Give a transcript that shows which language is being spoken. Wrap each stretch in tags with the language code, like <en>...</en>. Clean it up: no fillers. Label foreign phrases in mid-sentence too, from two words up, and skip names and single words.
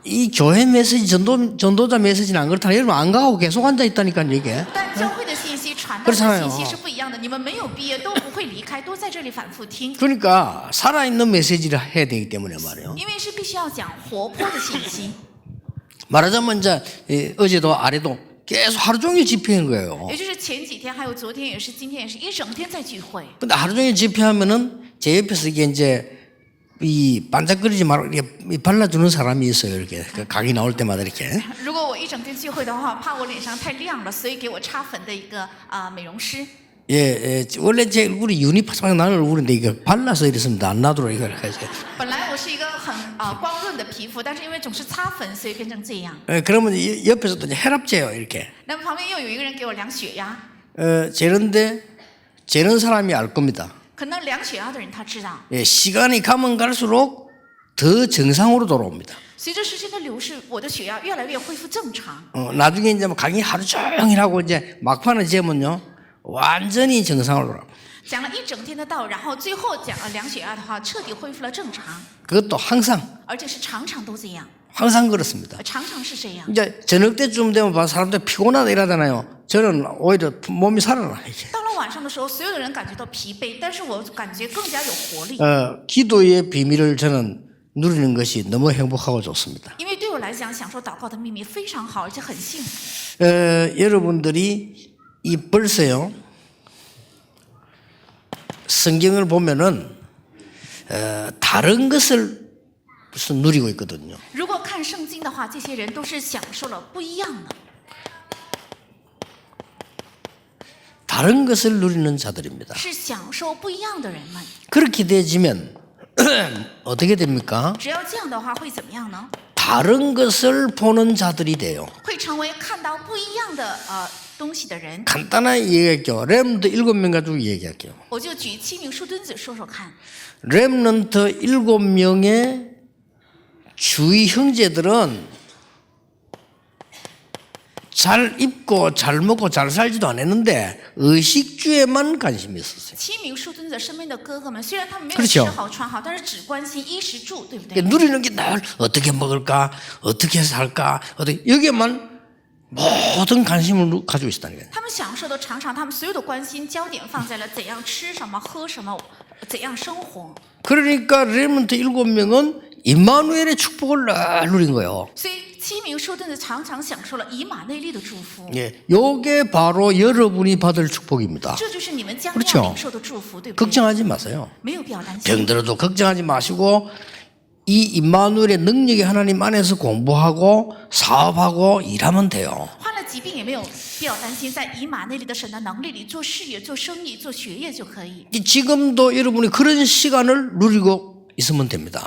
<ko>이 교회 메시지 전도자 메시지는 안 그렇다. 여러분 안 가고 계속 앉아 있다니까 이게.</ko> <zh>但教会的信息传达的信息是不一样的，你们没有毕业都不会离开，都在这里反复听。</zh> <ko>그러니까 살아있는 메시지를 해야 되기 때문에 말이에요.</ko> <zh>因为是必须要讲活泼的信息。</zh> <ko>말하자면 이제 어제도 아래도 계속 하루 종일 집회한 거예요.</ko> <zh>也就是前几天还有昨天也是今天也是一整天在聚会。</zh> <ko>근데 하루 종일 집회하면은 제 옆에서 이게 이제 이 반짝거리지 말고 이렇게 발라주는 사람이 있어요. 이렇게 그 강의 나올 때마다 이렇게.</ko> <zh>如果我一整天聚会的话，怕我脸上太亮了，所以给我擦粉的一个美容师。</zh> <ko>원래 제 얼굴이 윤이 파삭 나는 얼굴인데 이거 발라서 이랬습니다. 안 나도록 이걸 해서.</ko> <zh>本来我是一个很光润的皮肤，但是因为总是擦粉，所以变成这样。</zh> <ko>그러면 옆에서도 이제 혈압재요 이렇게.</ko> <zh>那么旁边又有一个人给我量血压，</zh> <ko>재는데 재는 사람이 알 겁니다.</ko> <zh>可能量血压的人他知道，</zh> <ko>시간이 가면 갈수록 더 정상으로 돌아옵니다.</ko> <zh>随着时间的流逝，我的血压越来越恢复正常。</zh> <ko>나중에 이제 뭐 강의 하루 종일 하고 이제 막판에 재면요 완전히 정상으로 돌아.</ko> <zh>讲了一整天的道，然后最后讲了量血压的话，彻底恢复了正常，</zh> <ko>그것도 항상</ko> <zh>而且是常常都这样，</zh> <ko>항상 그렇습니다.</ko> <zh>常常是这样。</zh> <ko>이제 저녁 때쯤 되면 봐 사람들 피곤하다 이러잖아요. 저는 오히려 몸이 살아나 이게.</ko> <zh>到了晚上的时候，所有的人感觉到疲惫，但是我感觉更加有活力。</zh> <ko>기도의 비밀을 저는 누리는 것이 너무 행복하고 좋습니다.</ko> <zh>因为对我来讲，享受祷告的秘密非常好，而且很幸福。</zh> <ko>여러분들이 이 벌써요 성경을 보면은 다른 것을 무슨 누리고 있거든요.</ko> <zh>如果看圣经的话，这些人都是享受了不一样的，</zh> <ko>다른 것을 누리는 자들입니다.</ko> <zh>是享受不一样的人们。</zh> <ko>그렇게 되어지면 어떻게 됩니까?</ko> <zh>只要这样的话，会怎么样呢？</zh> <ko>다른 것을 보는 자들이 돼요.</ko> <zh>会成为看到不一样的东西的人。</zh> <ko>간단하게 얘기할게요. 렘넌트 7명 가지고 얘기할게요.</ko> <zh>我就举7名书墩子说说看。</zh> <ko>렘넌트 7명의 주위 형제들은 잘 입고 잘 먹고 잘 살지도 않았는데 의식주에만 관심이 있었어요.</ko> <zh>7 名书墩子身边的哥哥们，虽然他们没有</zh> <ko>그렇죠</ko> <zh>吃好穿好，但是只关心衣食住，对不对？</zh> <ko>누리는 게 날 어떻게 먹을까, 어떻게 살까, 어떻게 여기에만 모든 관심을 가지고 있었다는 거예요.</ko> <zh>他们享受的常常，他们所有的关心焦点放在了怎样吃什么、喝什么、怎样生活。</zh> <ko>그러니까 렘넌트 7명은 임마누엘의 축복을 늘 누린 거예요.</ko> <zh>所以7名书墩子常常享受了以马内利的祝福。</zh> <ko>예, 요게 바로 여러분이 받을 축복입니다.</ko> <zh>这就是你们将</zh> <ko>그렇죠</ko> <zh>要领受的祝福，对不对？</zh> <ko>걱정하지 마세요.</ko> <zh>没有必要担心。</zh> <ko>병들어도 걱정하지 마시고 이 임마누엘의 능력이 하나님 안에서 공부하고 사업하고 일하면 돼요.</ko> <zh>患了疾病也没有必要担心，在以马内利的神的能力里做事业、做生意、做学业就可以。</zh> <ko>지금도 여러분이 그런 시간을 누리고 있으면 됩니다.</ko>